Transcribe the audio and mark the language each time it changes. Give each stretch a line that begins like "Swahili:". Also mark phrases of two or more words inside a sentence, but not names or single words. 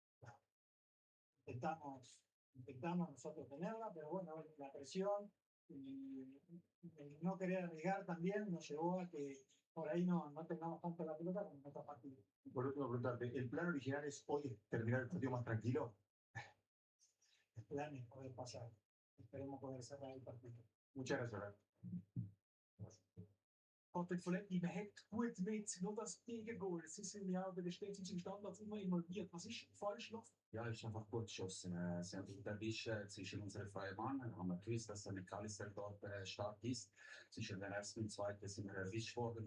Spanish: Intentamos nosotros tenerla, pero bueno, la presión y el no querer arriesgar también nos llevó a que por ahí no tengamos tanto la pelota como en otros partidos. Por último, preguntarte, ¿el plan original es hoy terminar el partido más tranquilo? El plan es poder pasar. Esperemos poder cerrar el partido. Muchas gracias.
German: Patrick Folletti behält gut mit, nur das Gegengoal. Sie sind ja bei den städtischen Standards immer involviert. Was ist falsch gelaufen? Ja, ist einfach gut geschossen. Sie haben den Wisch zwischen unsere freien Bahn. Haben wir gewusst, dass der McAllister dort stark ist. Zwischen der ersten und zweiten sind wir erwischt worden.